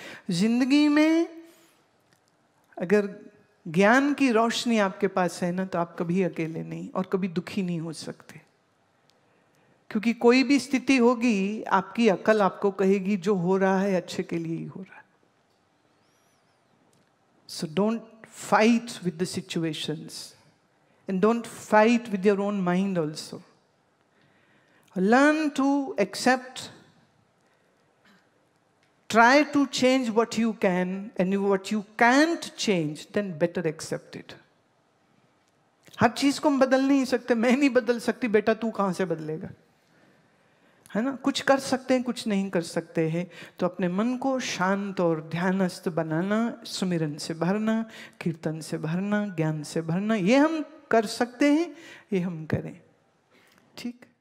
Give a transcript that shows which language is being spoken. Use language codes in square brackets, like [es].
[hi] जिंदगी में अगर ज्ञान की रोशनी आपके पास है ना, तो आप कभी अकेले नहीं और कभी दुखी नहीं हो सकते। क्योंकि कोई भी स्थिति होगी, आपकी अकल आपको कहेगी जो हो रहा है अच्छे के लिए ही हो रहा है। [en] So don't fight with the situations and don't fight with your own mind also. Learn to accept, try to change what you can, and what you can't change, then better accept it. [hi] हर चीज को हम बदल नहीं सकते, मैं नहीं बदल सकती, बेटा तू कहां से बदलेगा, है ना। कुछ कर सकते हैं, कुछ नहीं कर सकते हैं। तो अपने मन को शांत और ध्यानस्थ बनाना, सुमिरन से भरना, कीर्तन से भरना, ज्ञान से भरना, ये हम कर सकते हैं, ये हम करें। ठीक।